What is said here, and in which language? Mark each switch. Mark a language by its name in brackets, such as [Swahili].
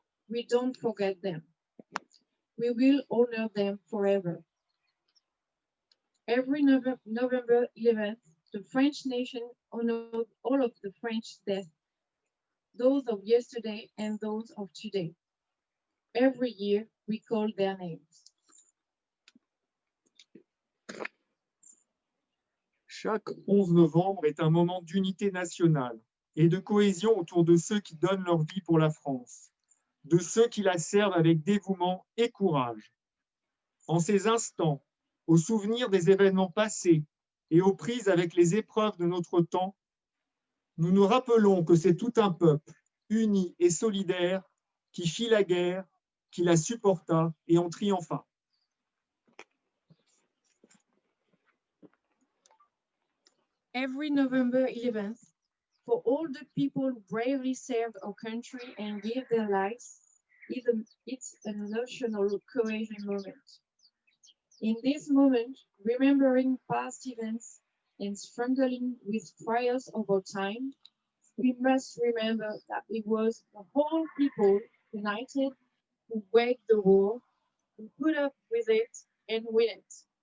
[English] We don't forget them. We will honor them forever. Every November 11th, the French nation honored all of the French deaths, those of yesterday and those of today. Every year, we call their names. [French] Chaque 11 novembre est un moment d'unité nationale et de cohésion autour de ceux qui donnent leur vie pour la France, de ceux qui la servent avec dévouement et courage. En ces instants, au souvenir des événements passés et aux prises avec les épreuves de notre temps, nous nous rappelons que c'est tout un peuple, uni et solidaire, qui fit la guerre, qui la supporta et en triompha. [English] Every November 11th, for all the people who bravely served our country and gave their lives, it's a national cohesion moment. In this moment, remembering past events and struggling with trials of our time, we must remember that it was the whole people united who waged the war, who put up with it and win it.